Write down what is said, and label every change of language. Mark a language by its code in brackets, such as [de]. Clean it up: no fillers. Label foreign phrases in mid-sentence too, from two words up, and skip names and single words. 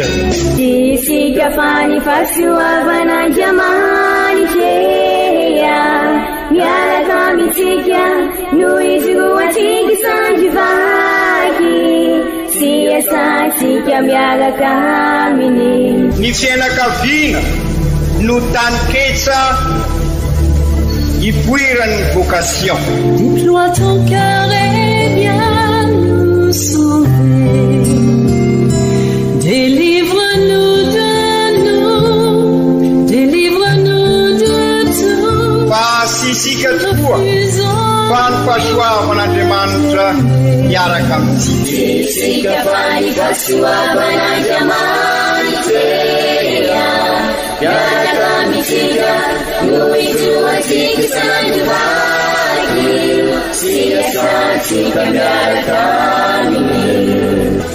[mg] Tsika fa ny fahasoavan'Andriamanitra miaraka amintsika noho izy no atsika sandrivaky sy asantsika miaraka aminy. Ny fianakaviana no taniketsa ipoiran'ny vocation. [fr] Déploie ton cœur et viens nous sauver. Délivre-nous de tout. [mg] Pasisika tokoa fa ny fahasoavan'Andriamanitra miaraka amintsika. Tsika fa ny fahasoavan'Andriamanitra miaraka amintsika noho izy no atsika sandrivaky sy asantsika miaraka aminy.